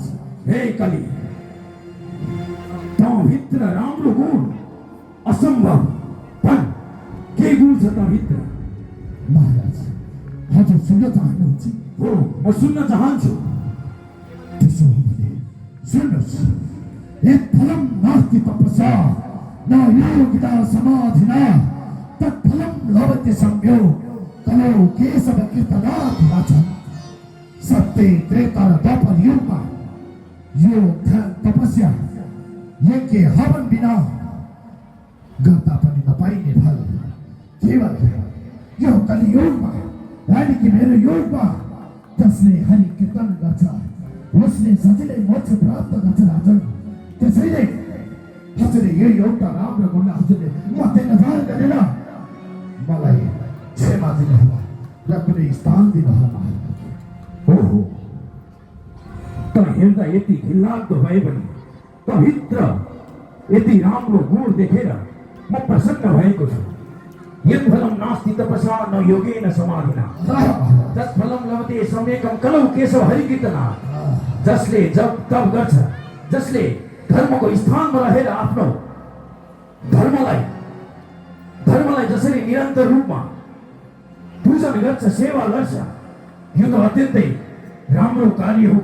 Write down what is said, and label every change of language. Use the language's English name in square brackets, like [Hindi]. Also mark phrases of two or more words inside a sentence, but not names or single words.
[Nepali] हे कली, तँभित्र राम्रो गुण असम्भव। भन्, के गुण छ तँभित्र? महाराज, हजुर सुन्न चाहनुहुन्छ? हो, म सुन्न चाहन्छु। त्यसो हो भने सुन्नुहोस्। [Sanskrit] एक फलम नास्ति तपसा न योगिता समाधिना तत्फलम लभते सम्यो कलो केशव कीर्तनाधिराजन। [Nepali] सत्य त्रेता र द्वापर युगमा यो ध्यान तपस्या यज्ञ हवन बिना गर्दा पनि नपाइने फल केवल यो कलियुगमा, यानि कि मेरो युगमा जसले हरि कीर्तन गर्छ उसले सजिलै मोक्ष प्राप्त गर्छ राजन। त्यसैले हजुरले यो एउटा राम्रो गुण हजुरले मध्यनजर गरेर मलाई क्षमा दिनुहोला र कुनै स्थान दिनुहोला महाराज। ओहो, त हेर्दा यति घिनलाग्दो भए पनि तँभित्र यति राम्रो गुण देखेर म प्रसन्न भएको छु। [Sanskrit] यत्फलं नास्ति तपसा न योगेन समाधिना तत्फलं लभते सम्यकं कलौ केशव हरिकीर्तनात्। [Nepali] जसले जप तप गर्छ, जसले धर्मको स्थानमा रहेर आफ्नो धर्मलाई जसरी निरन्तर रूपमा पूजन गर्छ, सेवा गर्छ, यो त अत्यन्तै राम्रो कार्य हो।